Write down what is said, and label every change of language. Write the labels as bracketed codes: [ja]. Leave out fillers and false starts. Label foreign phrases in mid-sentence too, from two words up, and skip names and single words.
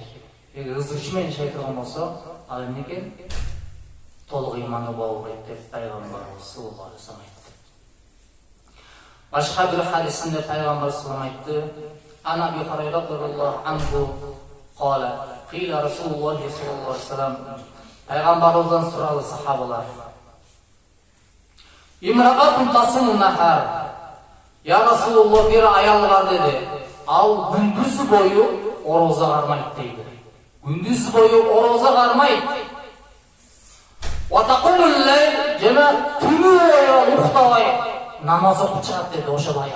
[ky] Эгер ызычуу менен жашай турган болсо, ал эмне экен? Толук ыйманды боло албайт деп пайгамбарыбыз [ar] صلى الله عليه وسلم [ky] айтты. Башка бир хадисинде пайгамбар [ar] صلى الله عليه وسلم айтты: "عن أبي هريرة رضي الله عنه قال قيل رسول الله صلى الله عليه وسلم". [ky] Пайгамбарыбыздан сурады сахабалар: [ar] "امرأة تصوم النهار". يا رسول الله, [ky] бир аял бар деди. Ал күндүз бою ороза кармайт дейди. Күндүз бою ороза кармайт. [ar] وتقوم الليل, [ky] жана түнү бою уктабай намаз окуп чыгат деди ошол аял.